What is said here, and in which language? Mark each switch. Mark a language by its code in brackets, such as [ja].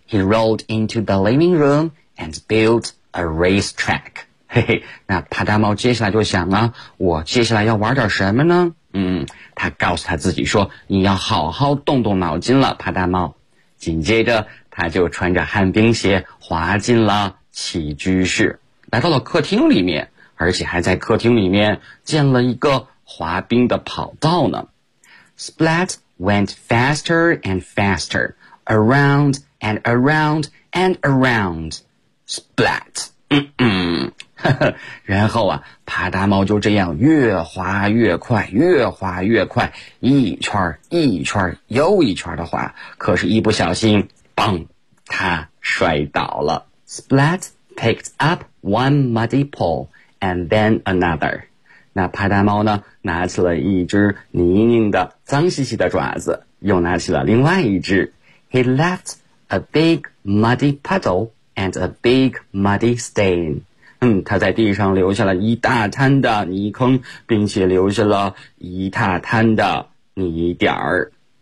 [en] He rolled into the living room and built a racetrack. [zh] 那帕大猫接下来就想啊，我接下来要玩点什么呢？他告诉他自己说，你要好好动动脑筋了，帕大猫。紧接着他就穿着旱冰鞋滑进了起居室，来到了客厅里面，而且还在客厅里面建了一个滑冰的跑道呢。 [en] Splat went faster and faster, around and around and around. Splat. [zh] 然后啊，帕大猫就这样越滑越快，越滑越快，一圈一圈又一圈的滑，可是一不小心，砰，它摔倒了。 [en] Splat picked up one muddy paw and then another. [zh] 那帕大猫呢，拿起了一只泥泞的脏兮兮的爪子，又拿起了另外一只。 [en] He left a big muddy puddle and a big muddy stain. [zh] 他在地上留下了一大滩的泥坑，并且留下了一大滩的泥点儿。